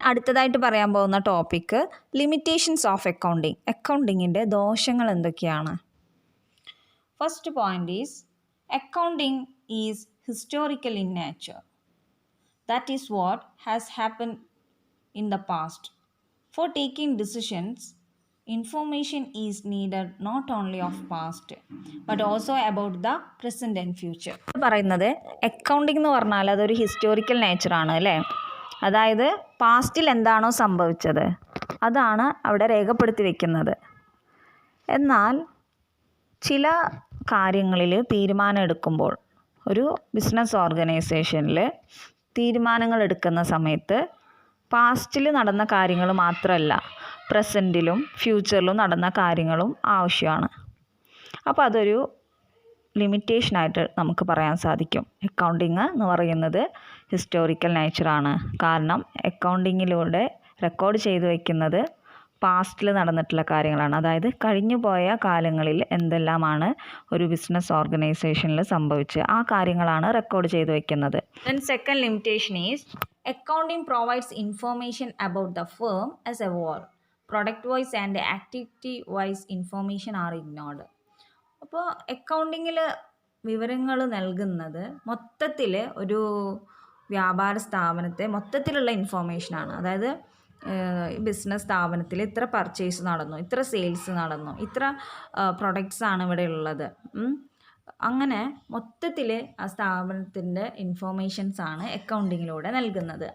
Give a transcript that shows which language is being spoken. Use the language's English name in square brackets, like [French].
[Malayalam] അടുത്തതായിട്ട് പറയാൻ പോകുന്ന ടോപ്പിക്ക് ലിമിറ്റേഷൻസ് ഓഫ് അക്കൗണ്ടിങ്. അക്കൗണ്ടിങ്ങിൻ്റെ ദോഷങ്ങൾ എന്തൊക്കെയാണ്? [English] First point is accounting is historical in nature. That is what has happen in the past. For taking decisions information is needed not only of past but also about the present and future. [Malayalam] പറയുന്നത് accounting എന്ന് പറഞ്ഞാൽ അതൊരു historical നേച്ചറാണ് അല്ലേ? അതായത് പാസ്റ്റിൽ എന്താണോ സംഭവിച്ചത് അതാണ് അവിടെ രേഖപ്പെടുത്തി വയ്ക്കുന്നത്. എന്നാൽ ചില കാര്യങ്ങളിൽ തീരുമാനം എടുക്കുമ്പോൾ ഒരു ബിസിനസ് ഓർഗനൈസേഷനിൽ തീരുമാനങ്ങൾ എടുക്കുന്ന സമയത്ത് പാസ്റ്റിൽ നടന്ന കാര്യങ്ങൾ മാത്രമല്ല പ്രസൻറ്റിലും ഫ്യൂച്ചറിലും നടന്ന കാര്യങ്ങളും ആവശ്യമാണ്. അപ്പോൾ അതൊരു ലിമിറ്റേഷനായിട്ട് നമുക്ക് പറയാൻ സാധിക്കും. അക്കൗണ്ടിങ് എന്ന് പറയുന്നത് ഹിസ്റ്റോറിക്കൽ നേച്ചറാണ്. കാരണം അക്കൗണ്ടിങ്ങിലൂടെ റെക്കോർഡ് ചെയ്തു വയ്ക്കുന്നത് പാസ്റ്റിൽ നടന്നിട്ടുള്ള കാര്യങ്ങളാണ്. അതായത് കഴിഞ്ഞു പോയ കാലങ്ങളിൽ എന്തെല്ലാമാണ് ഒരു ബിസിനസ് ഓർഗനൈസേഷനിൽ സംഭവിച്ചത് ആ കാര്യങ്ങളാണ് റെക്കോർഡ് ചെയ്തു വയ്ക്കുന്നത്. [English] Then second limitation is Accounting provides information about the firm as a whole. Product-wise and activity-wise information are ignored. [Malayalam] അപ്പോൾ അക്കൗണ്ടിങ്ങിൽ വിവരങ്ങൾ നൽകുന്നത് മൊത്തത്തിൽ ഒരു വ്യാപാര സ്ഥാപനത്തെ മൊത്തത്തിലുള്ള ഇൻഫോർമേഷനാണ്. അതായത് ബിസിനസ് സ്ഥാപനത്തിൽ ഇത്ര പർച്ചേസ് നടന്നു, ഇത്ര സെയിൽസ് നടന്നു, ഇത്ര പ്രൊഡക്ട്സ് ആണ് ഇവിടെ ഉള്ളത്, അങ്ങനെ മൊത്തത്തിൽ ആ സ്ഥാപനത്തിൻ്റെ ഇൻഫോർമേഷൻസാണ് അക്കൗണ്ടിങ്ങിലൂടെ നൽകുന്നത്.